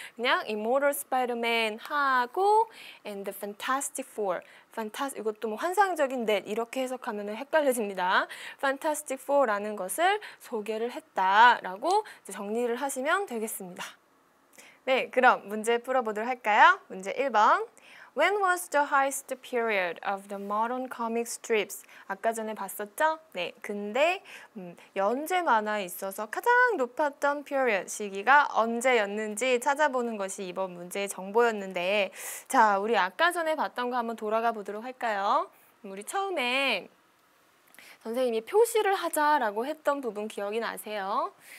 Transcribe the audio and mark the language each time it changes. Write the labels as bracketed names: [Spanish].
[Korean] 그냥 [English] Immortal Spider-Man [Korean] 하고 [English] and the Fantastic Four. [Korean] 이것도 뭐 환상적인 넷 이렇게 해석하면 헷갈려집니다. Fantastic Four라는 것을 소개를 했다라고 정리를 하시면 되겠습니다. 네, 그럼 문제 풀어보도록 할까요? 문제 1번. [English] When was the highest period of the modern comic strips? [Korean] 아까 전에 봤었죠? 네, 근데 연재 만화에 있어서 가장 높았던 period, 시기가 언제였는지 찾아보는 것이 이번 문제의 정보였는데 자, 우리 아까 전에 봤던 거 한번 돌아가 보도록 할까요? 우리 처음에 선생님이 표시를 하자라고 했던 부분 기억이 나세요?